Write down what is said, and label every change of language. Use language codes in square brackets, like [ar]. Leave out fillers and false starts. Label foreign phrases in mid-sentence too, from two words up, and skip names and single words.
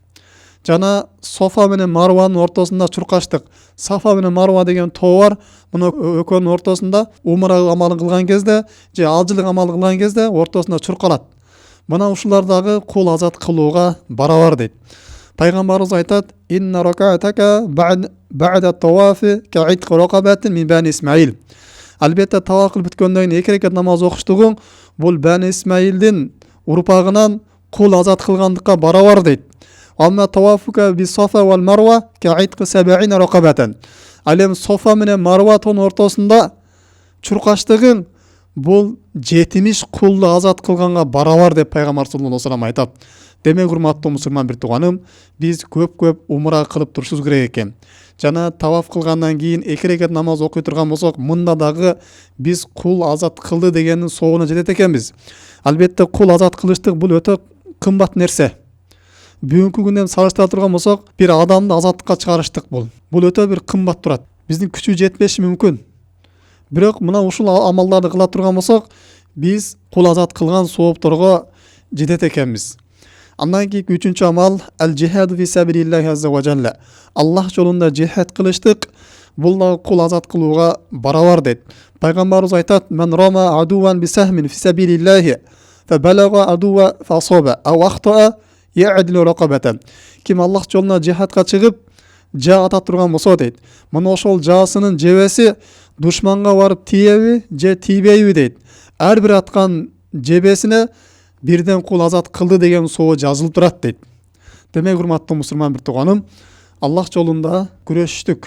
[ky] Жана Софа менен Марванын ортосунда чуркаштык. Сафа менен Марва деген тоо бар. Муну экөөнүн ортосунда умра амалын кылган кезде, же алжылык амалын кылган кезде ортосунда чуркалат. Мына ушулар дагы кул азат кылууга барабар дейт. Пайгамбарыбыз айтат: [ar] "إن ركعتك بعد الطواف كعتق رقبة من بني إسماعيل." [ky] Албетте таваф кылып бүткөндөн кийин 2 рекат намаз окуштугуң бул Бани Исмаилдин урпагынан кул азат кылгандыкка барабар дейт. [ar] أما طوافك بالصفا والمروة كعتق 70 رقبة. [ky] Ал эми Софа менен Марва тоонун ортосунда чуркаштыгың бул 70 кулду азат кылганга барабар деп пайгамбар [ar] صلى الله عليه وسلم [ky] айтат. Демек урматтуу мусулман бир тууганым, биз көп умра кылып турушубуз керек экен. Жана таваф кылгандан кийин 2 рекат намаз окуй турган болсок, мында дагы биз кул азат кылды дегендин соогуна жетет экенбиз. Албетте кул азат кылыштык бул өтө кымбат нерсе. Бүгүнкү күндөн салыштыра турган болсок, бир адамды азаттыкка чыгарыштык бул өтө бир кымбат турат. Биздин күчү жетпеши мүмкүн. Бирок мына ушул амалдарды кыла турган болсок, биз кул азат кылган соопторго жетет экенбиз. Андан кийин 3-чү амал [ar] الجهاد في سبيل الله عز وجل. [ky] Аллах жолунда жихад кылыштык, бул да кул азат кылууга барабар дейт. Пайгамбарыбыз айтат: [ar] "من رمى العدو بسهم في سبيل الله فبلغ العدو فأصاب أو أخطأ يعدل رقبة." [ky] Ким Аллах жолуна жихадка чыгып, жаа ата турган болсо дейт, мына ошол жаасынын жебеси душманга барып тиеби же тийбейби дейт. Ар бир аткан жебесине бирден кул азат кылды деген соо жазылып турат дейт. Демек урматтуу мусулман бир тууганым, Аллах жолунда күрөшүштүк.